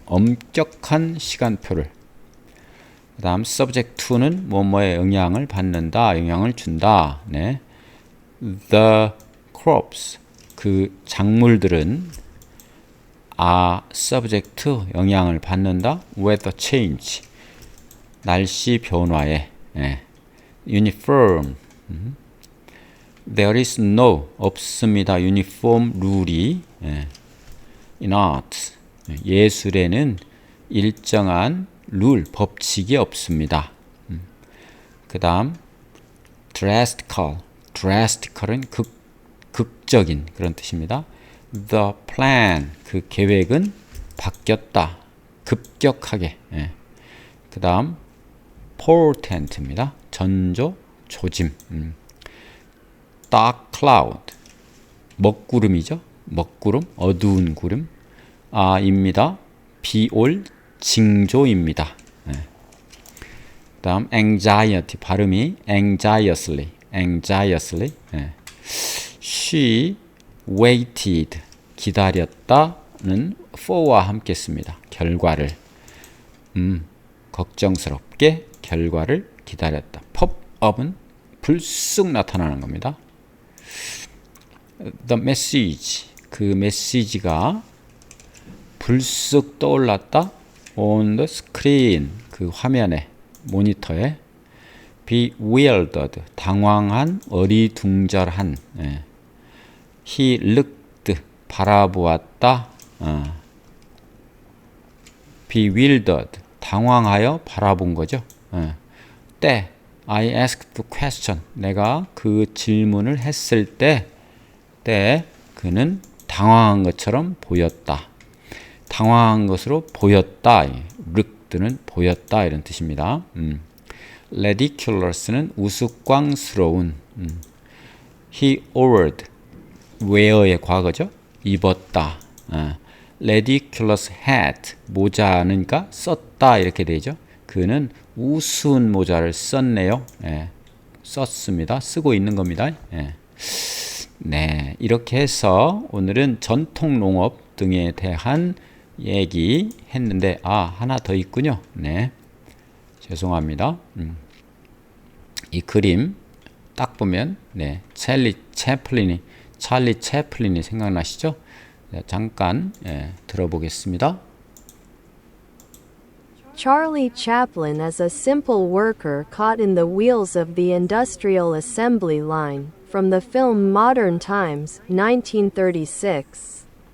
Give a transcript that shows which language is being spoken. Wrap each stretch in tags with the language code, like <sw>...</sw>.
<ko>엄격한 시간표를. 그 다음 subject to는 뭐뭐에 영향을 받는다, 영향을 준다.</ko> <en>The crops</en> <ko>그 작물들은</ko> <en>subject to</en> <ko>영향을 받는다. weather change 날씨 변화에.</ko> <en>uniform there is no</en> <ko>없습니다. uniform 룰이</ko> <en>in art</en> <ko>예술에는 일정한 룰 법칙이 없습니다. 그 다음 drastical은 극적인 그런 뜻입니다.</ko> <en>The plan,</en> <ko>그 계획은 바뀌었다. 급격하게. 예. 그 다음 portent입니다. 전조, 조짐.</ko> <en>Dark cloud,</en> <ko>먹구름이죠. 먹구름, 어두운 구름. 입니다. 비올 징조입니다. 예. 그 다음 anxiety, 발음이 anxiously. 예.</ko> <en>She waited,</en> <ko>기다렸다는 for와 함께 씁니다. 결과를. 걱정스럽게 결과를 기다렸다. pop-up은 불쑥 나타나는 겁니다.</ko> <en>The message,</en> <ko>그 메시지가 불쑥 떠올랐다.</ko> <en>on the screen,</en> <ko>그 화면에, 모니터에. bewildered, 당황한, 어리둥절한. 예.</ko> <en>He looked,</en> <ko>바라보았다. bewildered, 당황하여 바라본 거죠. 때,</ko> <en>I asked the question,</en> <ko>내가 그 질문을 했을 때 그는 당황한 것처럼 보였다. 당황한 것으로 보였다. looked는 보였다 이런 뜻입니다. ridiculous는 우스꽝스러운.</ko> <en>He wore,</en> <ko>wear의 과거죠. 입었다.</ko> <en>ridiculous hat,</en> <ko>모자는가 썼다 이렇게 되죠. 그는 우스운 모자를 썼네요. 예, 썼습니다. 쓰고 있는 겁니다. 예. 네, 이렇게 해서 오늘은 전통 농업 등에 대한 얘기 했는데 하나 더 있군요. 네, 죄송합니다. 이 그림 딱 보면 찰리 채플린이 생각나시죠? 네, 잠깐 들어보겠습니다.</ko> <en>Charlie Chaplin as a simple worker caught in the wheels of the industrial assembly line, from the film Modern Times, 1936.</en>